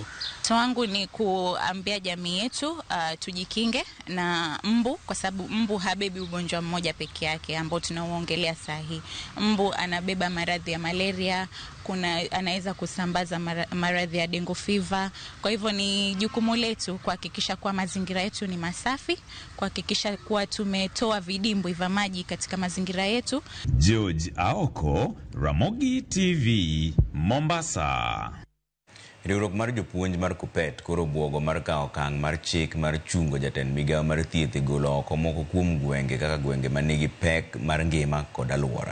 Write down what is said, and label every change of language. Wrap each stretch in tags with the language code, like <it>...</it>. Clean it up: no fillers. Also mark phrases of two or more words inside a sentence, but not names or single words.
<sw>Wangu ni kuambia jamii yetu tujikinge na mbu, kwa sababu mbu habebi ugonjwa mmoja peke yake ambao tunauongelea sahi. Mbu anabeba maradhi ya malaria, anaweza kusambaza maradhi ya</sw> <en>dengue fever.</en> <sw>Kwa hivyo ni jukumu letu kuhakikisha kuwa mazingira yetu ni masafi, kuhakikisha kuwa tumetoa vidimbwi vya maji katika mazingira yetu. George Aoko, Ramogi TV, Mombasa.</sw> <luo>Riwruok mar jopuonj mar Kuppet koro buogo mar kawo okang' mar chik mar chungo jatend migawo mar thieth e golo oko moko kuom gwenge kaka gwenge manigi pek mar ngima kod alwora.</luo>